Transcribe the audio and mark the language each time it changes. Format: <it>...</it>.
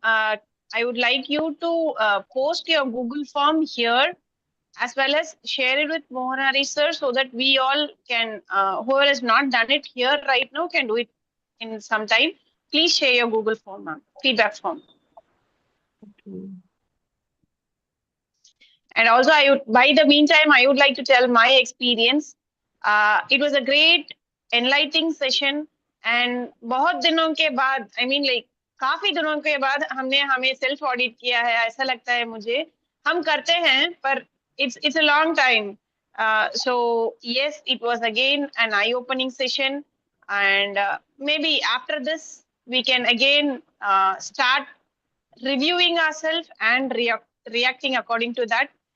<en>I would like you to post your Google form here, as well as share it with Mohan Hari sir, so that we all can, whoever has not done it here right now, can do it in some time. Please share your Google form, ma'am. Feedback form. Okay. And also, by the meantime, I would like to tell my experience. It was a great, enlightening session.</en> <hi>And बहुत दिनों के बाद,</hi> <en>I mean, like</en> <hi>काफी दिनों के बाद हमने हमें self audit किया है, ऐसा लगता है मुझे. हम करते हैं, पर</hi> <en>it's a long time. So yes, it was again an eye-opening session, and maybe after this we can again start reviewing ourselves and reacting according to that.</en>